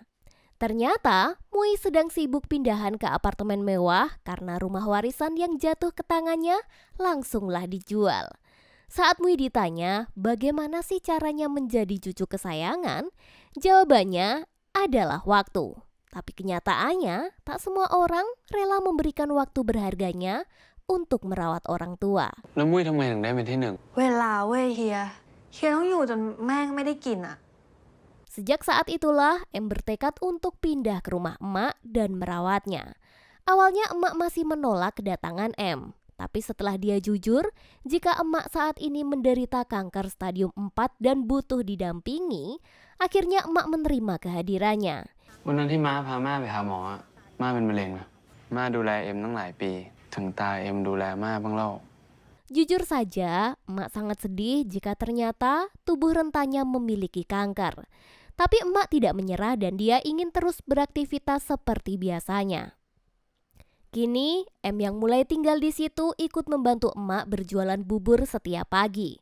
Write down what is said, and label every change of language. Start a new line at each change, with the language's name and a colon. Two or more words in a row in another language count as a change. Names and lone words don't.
Indonesian: Ternyata Mui sedang sibuk pindahan ke apartemen mewah karena rumah warisan yang jatuh ke tangannya langsunglah dijual. Saat Mui ditanya bagaimana sih caranya menjadi cucu kesayangan, jawabannya adalah waktu. Tapi kenyataannya tak semua orang rela memberikan waktu berharganya untuk merawat orang tua.
Thai: แล้วมุ้ยทำไมถึงได้เป็นที่หนึ่ง เวลาเว้ยเฮียต้องอยู่จนแม่งไม่ได้กินอ่ะ
Indonesian: Sejak saat itulah M bertekad untuk pindah ke rumah emak dan merawatnya. Awalnya emak masih menolak kedatangan M. Tapi setelah dia jujur, jika emak saat ini menderita kanker stadium 4 dan butuh didampingi, akhirnya emak menerima kehadirannya.
Thai: วันนั้นที่ม้าพาม่าไปหาหมออะม่าเป็นมะเร็งนะม่าดูแลเอ็มตั้งหลายปี ถึงตาเอ็มดูแลม่าบ้างเล่า
Indonesian: Jujur saja, emak sangat sedih jika ternyata tubuh rentannya memiliki kanker. Tapi emak tidak menyerah dan dia ingin terus beraktivitas seperti biasanya. Kini, M yang mulai tinggal di situ ikut membantu emak berjualan bubur setiap pagi.